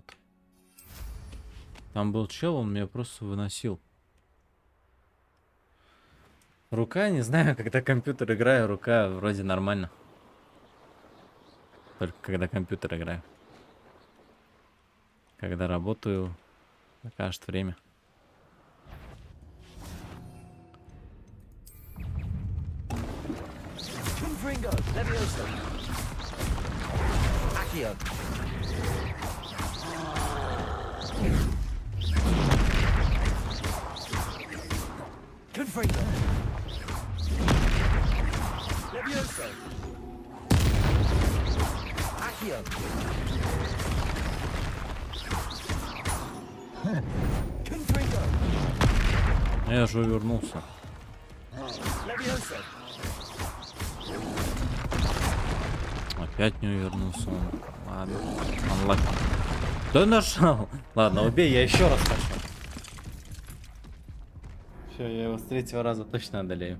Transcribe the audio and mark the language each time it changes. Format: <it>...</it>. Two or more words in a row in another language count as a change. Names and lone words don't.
<ru>Там был чел, он меня просто выносил. Рука, не знаю, когда компьютер играю, рука вроде нормально. Только когда компьютер играю. Когда работаю, покажет время. Confringo. Levioso. Accio. Confringo. Levioso. Accio. Confringo. Я же увернулся. Levioso. Опять не увернулся он. Ладно. Unlock. Да нажал. Ладно, убей, я еще раз хочу. Все, я его с третьего раза точно одолею.</ru>